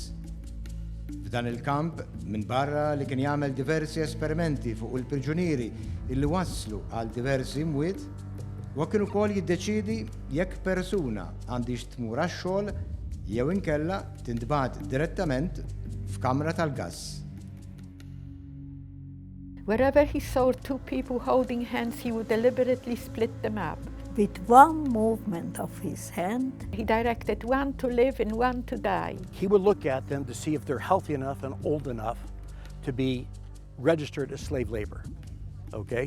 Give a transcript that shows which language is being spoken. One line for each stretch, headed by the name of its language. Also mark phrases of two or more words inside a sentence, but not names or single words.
Maltese: F'dan il-kamp minn barra li kien jagħmel diversi esperimenti fuq il-priġunieri illi wasslu għal diversi imwiet, wa kien ukoll jiddeċiedi jekk persuna għandix tmur għax-xogħol jew inkella tintbagħat direttament f'kamra tal-gass.
English: Wherever he saw two people holding hands, he would deliberately split them up. With one movement of his hand, He directed one to live and one to die. He would look at them to see if they're healthy enough and old enough to be registered as slave labor, okay?